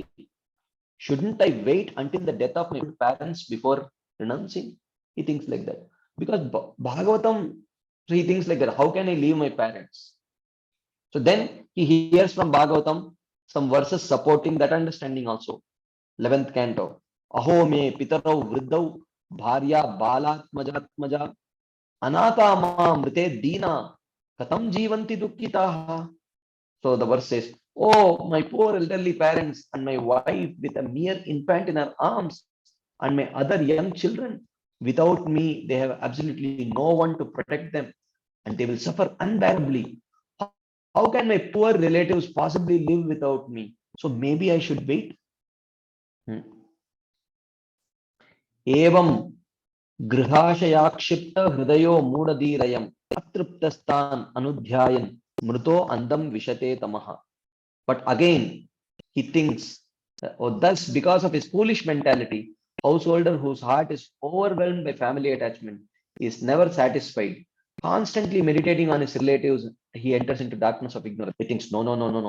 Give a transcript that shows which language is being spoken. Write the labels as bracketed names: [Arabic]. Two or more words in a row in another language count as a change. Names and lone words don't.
[English] Shouldn't I wait until the death of my parents before renouncing? He thinks like that. Because Bhagavatam, so he thinks like that. How can I leave my parents? So then he hears from Bhagavatam some verses supporting that understanding also. 11th canto. [Sanskrit] अहो मे पितरौ वृद्धौ भार्या बालात्मजात्मजा अनाथा मा मृते दीना कथं जीवन्ति दुःखिताः. [English] So the verse says, oh, my poor elderly parents and my wife with a mere infant in her arms and my other young children. Without me, they have absolutely no one to protect them and they will suffer unbearably. How can my poor relatives possibly live without me? So maybe I should wait. [Sanskrit] Evam गृहाशयाक्षिप्त हृदयो मूढधीरयम् अतृप्तस्तान् अनुध्यायन् मृतो अन्धं विशते तमः. [English] But again, he thinks, or thus because of his foolish mentality, householder whose heart is overwhelmed by family attachment is never satisfied. Constantly meditating on his relatives, he enters into darkness of ignorance. He thinks, no, no, no, no, no.